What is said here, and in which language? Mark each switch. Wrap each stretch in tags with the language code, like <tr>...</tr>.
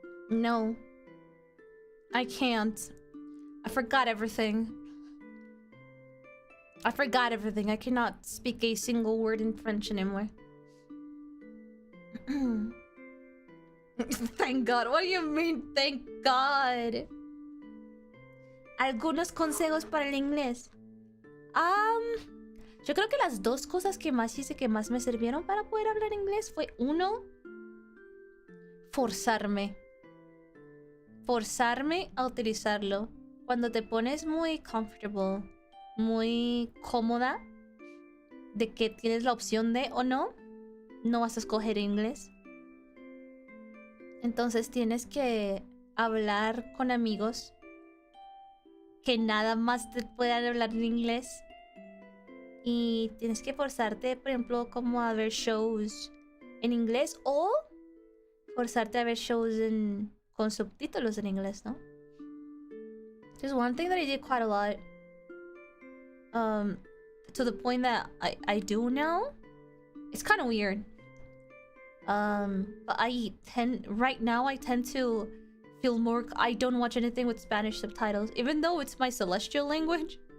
<en>No. I can't. I forgot everything. I forgot everything. I cannot speak a single word in French anymore. Thank God. What do you mean, thank God?</en> <es>Algunos consejos para el inglés. Yo creo que las dos cosas que más hice que más me sirvieron para poder hablar inglés fue uno, forzarme a utilizarlo. Cuando te pones muy comfortable, muy cómoda de que tienes la opción de o no, no vas a escoger inglés. Entonces tienes que hablar con amigos que nada más te puedan hablar en inglés. Y tienes que forzarte, por ejemplo, como a ver shows en inglés o forzarte a ver shows con subtítulos en inglés, ¿no?</es> <en>There's one thing that I did quite a lot. To the point that I do now. It's kind of weird. But right now I tend to feel more... I don't watch anything with Spanish subtitles. Even though it's my celestial language.</en>